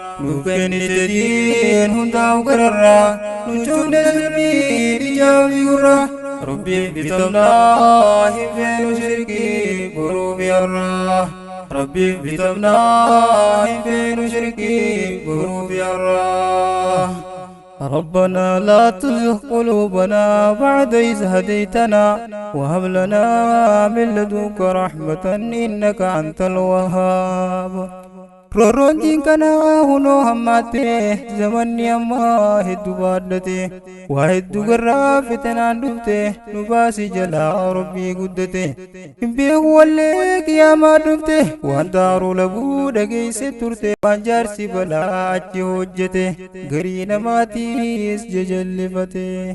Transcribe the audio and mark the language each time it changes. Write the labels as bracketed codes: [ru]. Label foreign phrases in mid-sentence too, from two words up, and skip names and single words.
[om] Nuuf kennite diin hundaa'u gararraa. Nu cuudhe silmii ijaa fi gurra. Rabbiif bitamnaa hin feenu shirkii boruu fi har'aa. Rabbiif bitamnaa hin feenu shirkii boruu fi har'aa. [ar] ربنا لا تزغ قلوبنا بعد إذ هديتنا وهب لنا من لدنك رحمة إنك أنت الوهاب. [om] Roorroon diin kanaa hunoo hammaatte, zamanni ammaa hedduu baadhate, waa hedduu garraa fitanaan dhufte, nu baasi jalaa Rabbii guddate. Hin beeku wallee qiyaamaa dhufte, waan daaruu labuu dhageesse turte, waan jaarsi balaa achi hojjete, garii namaatiis jajallifate.